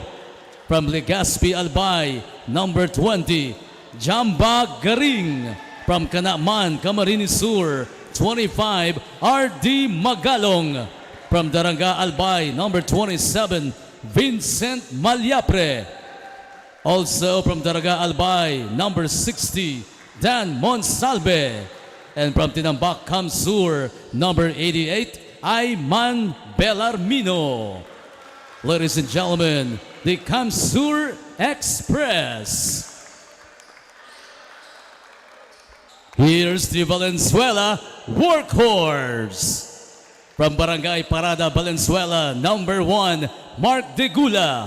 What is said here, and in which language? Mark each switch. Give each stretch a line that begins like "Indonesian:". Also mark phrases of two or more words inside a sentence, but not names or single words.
English: From Legazpi, Albay, number 20, Jamba Garing. From Kanaman, Camarines Sur, 25, R.D. Magalong. From Daranga, Albay, number 27, Vincent Malyapre. Also from Daraga Albay, number 60, Dan Monsalve. And from Tinambak Kamsur, number 88, Ayman Belarmino. Ladies and gentlemen, the Kamsur Express. Here's the Valenzuela Workhorse. From Barangay Parada, Valenzuela, number 1, Mark Degula.